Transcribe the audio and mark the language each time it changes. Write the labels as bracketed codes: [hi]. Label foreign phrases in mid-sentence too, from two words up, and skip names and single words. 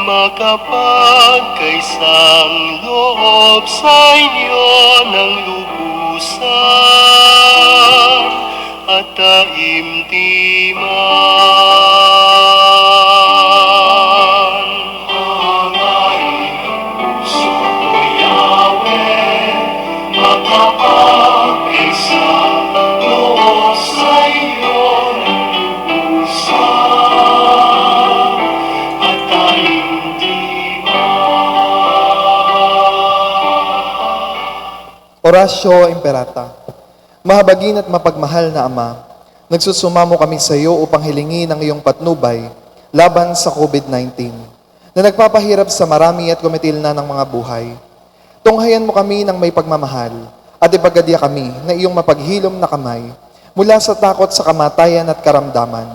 [tl] makapagkaisang loob sa inyo ng lubusan at taimtiman. Hangarin ang puso ko, Yahweh, makapagkaisang loob sa inyo ng lubusan at taimtiman. [la] Oratio Imperata. [tl] Mahabagin at mapagmahal na Ama, nagsusumamo kami sa iyo upang hilingin ang iyong patnubay laban sa COVID-19 na nagpapahirap sa marami at kumitil na ng mga buhay. Tunghayan mo kami ng may pagmamahal at ipagadya kami na iyong mapaghilom na kamay mula sa takot sa kamatayan at karamdaman.